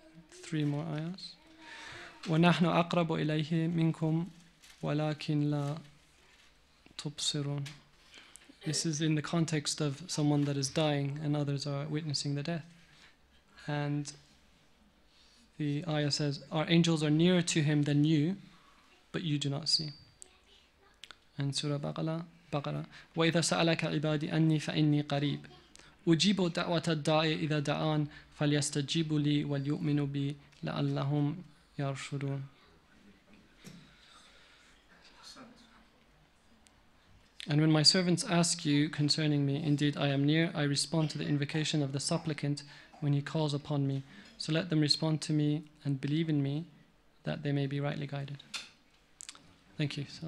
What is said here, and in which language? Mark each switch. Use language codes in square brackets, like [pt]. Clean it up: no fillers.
[en] 3 more ayahs. [ar] وَنَحْنُ أَقْرَبُ إِلَيْهِ مِنْكُمْ وَلَكِنْ لَا تُبْصِرُونَ. [en] This is in the context of someone that is dying and others are witnessing the death. And the ayah says, our angels are nearer to Him than you, but you do not see. And Surah Baqarah, [ar] وَإِذَا سَأَلَكَ عِبَادِ أَنِّي فَإِنِّي قَرِيبٌ أُجِيبُ دَعْوَةَ الدَّاعِ إِذَا دَعَانِ فَلْيَسْتَجِيبُوا لِي وَلْيُؤْمِنُوا بِي لَعَلَّهُمْ يَرْشُدُونَ. [en] And when my servants ask you concerning me, indeed I am near, I respond to the invocation of the supplicant when he calls upon me. So let them respond to me and believe in me, that they may be rightly guided. Thank you.